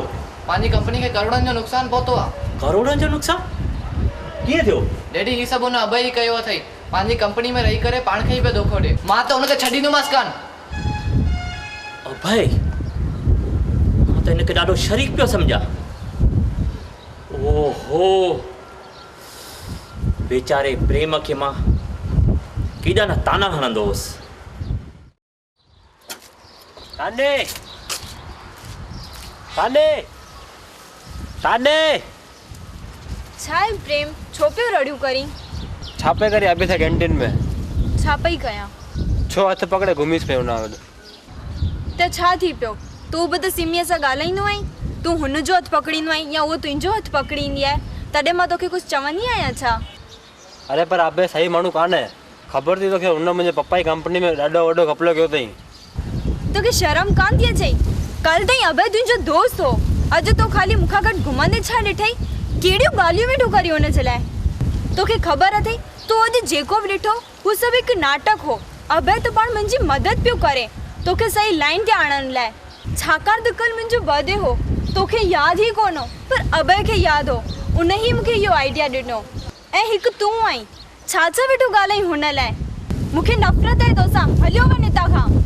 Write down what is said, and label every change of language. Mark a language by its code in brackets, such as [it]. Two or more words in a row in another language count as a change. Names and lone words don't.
[sd] पंहिंजी कंपनी खे करोड़नि जो नुक़सानु पहुतो आहे। करोड़नि जो नुक़सान? कीअं थियो? डैडी ही सभु हुन अभय ई कयो अथई। पंहिंजी कंपनी में रही करे पाण खे ई पियो धोखो ॾे। मां त हुनखे छॾींदोमांसि कान। अभय मां त हिनखे ॾाढो शरीक पियो सम्झां। ओहो बेचारे प्रेम खे मां केॾा न ताना हणंदो हुउसि। ताने ताने ताने छा आहे प्रेम? छो पियो रड़ियूं करी? छापे करे अभी था कैंटीन में। छा पई कयां? छो हथ पकड़े घुमीस पे हुन वटि। त छा थी पियो? तूं बि त सिमीअ सां ॻाल्हाईंदो आहीं। तूं हुनजो हथु पकड़ींदो आहीं या उहो तुंहिंजो हथु पकड़ींदी आहे। तॾहिं मां तोखे कुझु चवंदी आहियां छा? अरे पर अबे सही माण्हू कान है। ख़बर थी तोखे हुन मुंहिंजे पप्पा जी कंपनी में ॾाढो वॾो घपलो कयो अथई। तोखे शर्म कान थी अचई? कल ताईं अभय तुंहिंजो दोस्त हो। अॼु तो ख़ाली मूंखां गॾु घुमंदे छा ॾिठई? कहिड़ियूं ॻाल्हियूं वेठो करी हुन जे लाइ? तोखे ख़बर अथई तूं अॼु जेको बि ॾिठो हू सब एक नाटक हो। अभय तो पाण मुंहिंजी मदद पियो करे तोखे सही लाइन ते आणण लाइ। छाकाणि त कल्ह मुंहिंजो बर्थडे हो, तोखे यादि ई कोन हो, पर अभय खे यादि हो। उन ई मूंखे इहो आइडिया ॾिनो। ऐं हिकु तूं आई, छा छा वेठो ॻाल्हाई हुन लाइ? मूंखे नफ़रत आहे तोसां। हलियो वञ हितां खां।